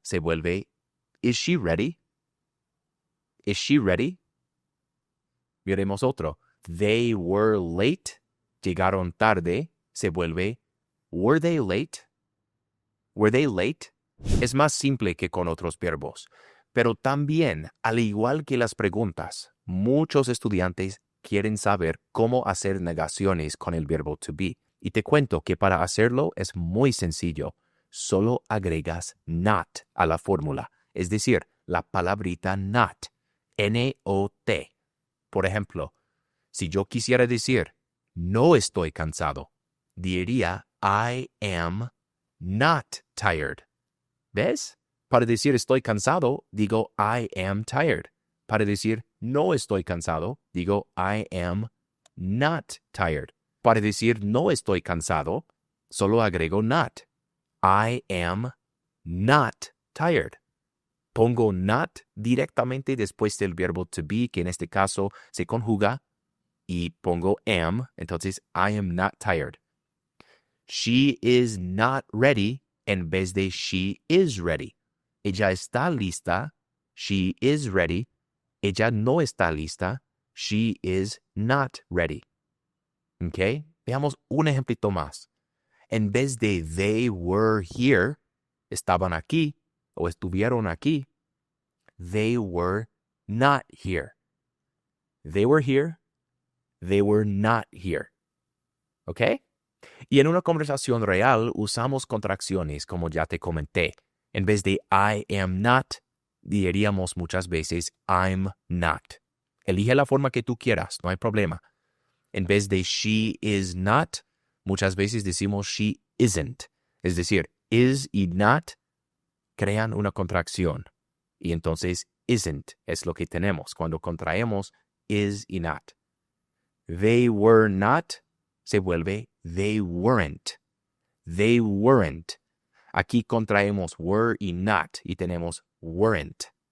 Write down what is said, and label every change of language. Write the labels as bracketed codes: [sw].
[es] Se vuelve [en] is she ready? Is she ready? [es] Miremos otro. [en] They were late. [es] Llegaron tarde. Se vuelve [en] were they late? Were they late? [es] Es más simple que con otros verbos. Pero también, al igual que las preguntas, muchos estudiantes quieren saber cómo hacer negaciones con el verbo to be. Y te cuento que para hacerlo es muy sencillo. Solo agregas not a la fórmula, es decir, la palabrita not, N-O-T. Por ejemplo, si yo quisiera decir no estoy cansado, diría [en] I am not tired. [es] ¿Ves? Para decir estoy cansado, digo [en] I am tired. [es] Para decir no estoy cansado, digo [en] I am not tired. [es] Para decir no estoy cansado, solo agrego not. [en] I am not tired. [es] Pongo not directamente después del verbo to be, que en este caso se conjuga, y pongo am, entonces I am not tired. [en] She is not ready [es] en vez de [en] she is ready. [es] Ella está lista, [en] she is ready. [es] Ella no está lista, [en] she is not ready. ¿Ok? [es] Veamos un ejemplito más. En vez de [en] they were here, [es] estaban aquí o estuvieron aquí, [en] they were not here. They were here, they were not here. ¿Ok? [es] Y en una conversación real usamos contracciones, como ya te comenté. En vez de [en] I am not, [es] diríamos muchas veces [en] I'm not. [es] Elige la forma que tú quieras, no hay problema. En vez de [en] she is not, [es] muchas veces decimos [en] she isn't. [es] Es decir, is y not crean una contracción. Y entonces isn't es lo que tenemos cuando contraemos is y not. [en] They were not [es] se vuelve [en] they weren't. They weren't. [es] Aquí contraemos were y not y tenemos weren't.